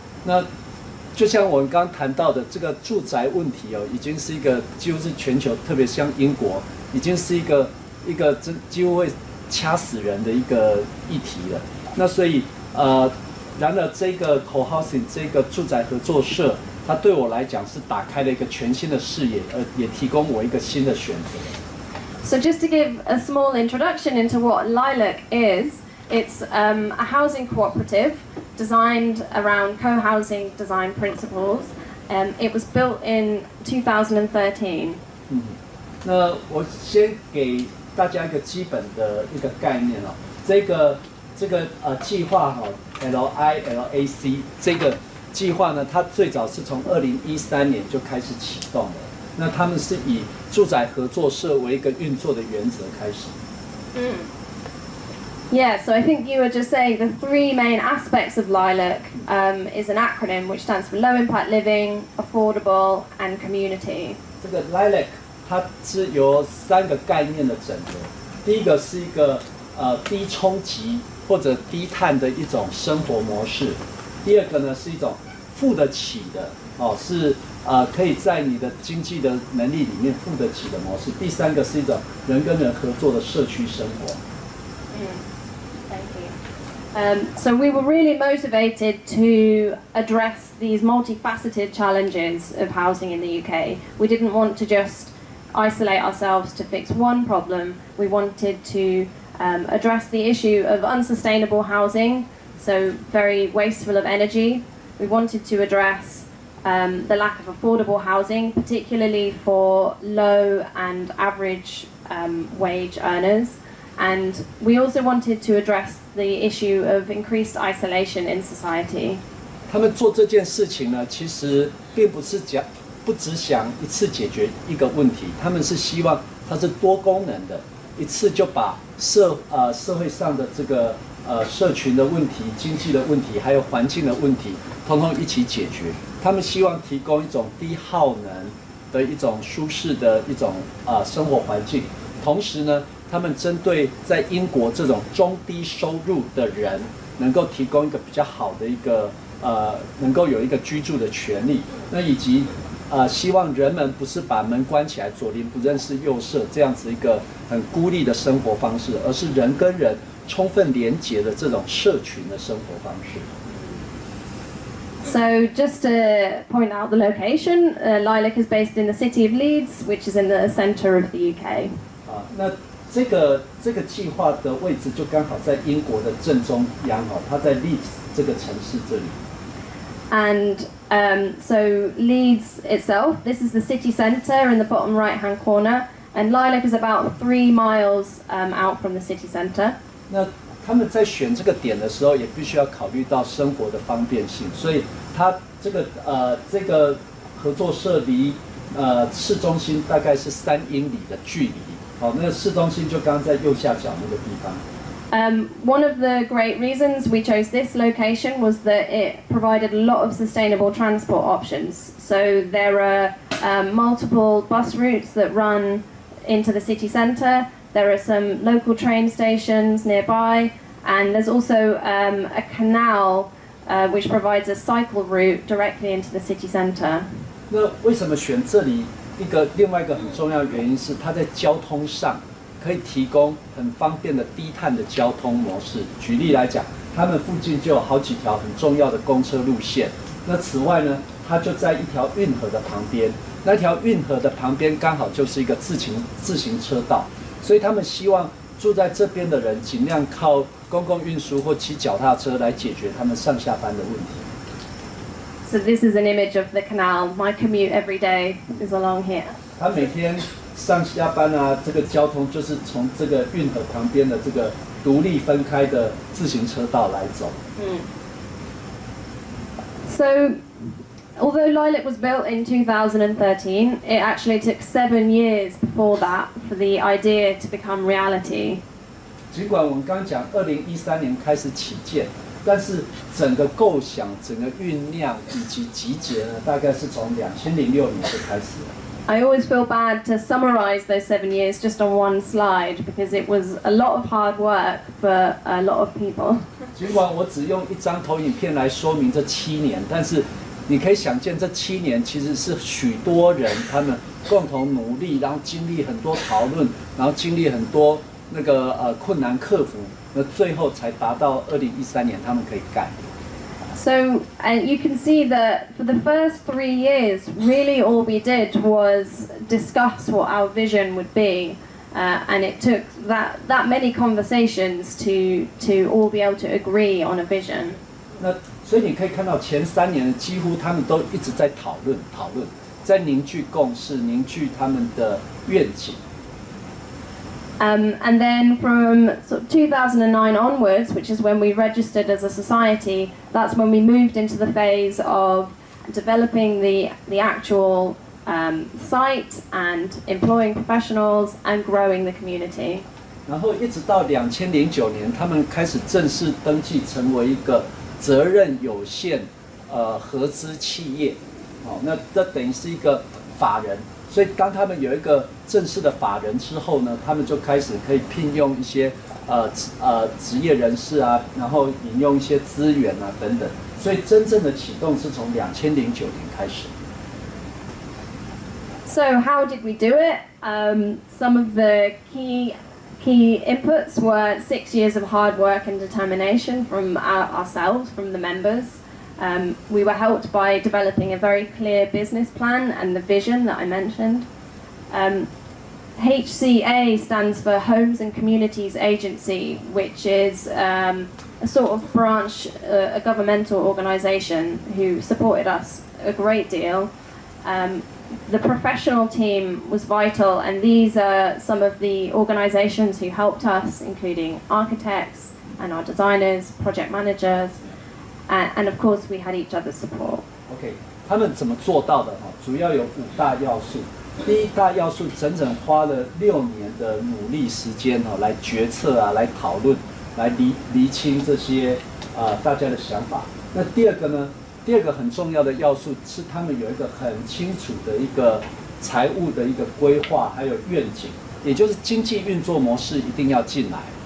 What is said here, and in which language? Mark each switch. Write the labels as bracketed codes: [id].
[zh] 那就像我们刚刚谈到的，这个住宅问题已经是一个几乎是全球，特别像英国，已经是一个几乎会掐死人的一个议题了。那所以然而这个 co-housing 这个住宅合作社，它对我来讲是打开了一个全新的视野，也提供我一个新的选择。 [en] So just to give a small introduction into what Lilac is, it's a housing cooperative designed around co-housing design principles. It was built in 2013. [zh] 那我先给大家一个基本的一个概念哦，这个计划LILAC 这个计划呢，它最早是从2013年就开始启动的。那他们是以住宅合作社为一个运作的原则开始。 [en] Yeah, so I think you were just saying the 3 main aspects of LILAC is an acronym which stands for Low Impact Living, Affordable, and Community. [zh] 这个 LILAC 它是由3个概念的整合。第一个是一个低冲击或者低碳的一种生活模式。第二个呢是一种付得起的是可以在你的经济的能力里面付得起的模式。第3个是一种人跟人合作的社区生活。 [en] Thank you. So we were really motivated to address these multifaceted challenges of housing in the UK. We didn't want to just isolate ourselves to fix one problem. We wanted to address the issue of unsustainable housing, so very wasteful of energy. We wanted to address the lack of affordable housing, particularly for low and average wage earners. And we also wanted to address the issue of increased isolation in society. [zh] 他们做这件事情呢，其实并不只想一次解决一个问题，他们是希望它是多功能的，一次就把社会上的这个社群的问题、经济的问题，还有环境的问题，统统一起解决。他们希望提供一种低耗能的一种舒适的一种生活环境，同时呢，他们针对在英国这种中低收入的人，能够提供一个比较好的一个能够有一个居住的权利，那以及希望人们不是把门关起来，左邻不认识右舍这样子一个很孤立的生活方式，而是人跟人充分连结的这种社群的生活方式。 [en] So just to point out the location, Lilac is based in the city of Leeds, which is in the centre of the UK. [zh] 那这个计划的位置就刚好在英国的正中央它在 Leeds 这个城市这里。 [en] And so Leeds itself, this is the city centre in the bottom right-hand corner, and Lilac is about 3 miles out from the city centre. [zh] 那他们在选这个点的时候，也必须要考虑到生活的方便性，所以它这个合作社离市中心大概是3英里的距离。好，那个市中心就刚刚在右下角那个地方。 [en] One of the great reasons we chose this location was that it provided a lot of sustainable transport options. So there are multiple bus routes that run into the city centre. There are some local train stations nearby, and there's also a canal which provides a cycle route directly into the city centre. [zh] 那为什么选这里？另外一个很重要的原因是，它在交通上可以提供很方便的低碳的交通模式。举例来讲，他们附近就有好几条很重要的公车路线。那此外呢，它就在一条运河的旁边，那条运河的旁边刚好就是一个自行车道，所以他们希望住在这边的人尽量靠公共运输或骑脚踏车来解决他们上下班的问题。 [en] So this is an image of the canal. My commute every day is along here. [zh] 他每天上下班这个交通就是从这个运河旁边的这个独立分开的自行车道来走。 [en] So, although Lilac was built in 2013, it actually took 7 years before that for the idea to become reality. [zh] 尽管我们刚刚讲2013年开始起建，但是整个构想、整个酝酿以及集结呢，大概是从2006年就开始了。 [en] I always feel bad to summarize those 7 years just on one slide because it was a lot of hard work for a lot of people. [zh] 尽管我只用一张投影片来说明这7年，但是你可以想见，这7年其实是许多人他们共同努力，然后经历很多讨论，然后经历很多那个困难克服，那最后才达到2013年他们可以盖。 [en] So, and you can see that for the first 3 years, really all we did was discuss what our vision would be, and it took that many conversations to all be able to agree on a vision. [zh] 那所以你可以看到前3年几乎他们都一直在讨论，在凝聚共识，凝聚他们的愿景。 [en] And then from sort of 2009 onwards, which is when we registered as a society, that's when we moved into the phase of developing the actual site and employing professionals and growing the community. [zh] 然后一直到2009年，他们开始正式登记成为一个责任有限合资企业。那这等于是一个法人。所以当他们有一个正式的法人之后呢，他们就开始可以聘用一些职业人士然后引用一些资源等等。所以真正的启动是从2009年开始。 [en] So how did we do it? Some of the key inputs were 6 years of hard work and determination from ourselves, from the members. We were helped by developing a very clear business plan and the vision that I mentioned. HCA stands for Homes and Communities Agency, which is a sort of branch, a governmental organisation who supported us a great deal. The professional team was vital, and these are some of the organisations who helped us, including architects and our designers, project managers. And of course, we had each other's support. [zh] OK， 他们怎么做到的？主要有5大要素。第一大要素整整花了6年的努力时间来决策来讨论，来厘清这些大家的想法。那第二个呢？第二个很重要的要素是他们有一个很清楚的一个财务的一个规划，还有愿景，也就是经济运作模式一定要进来。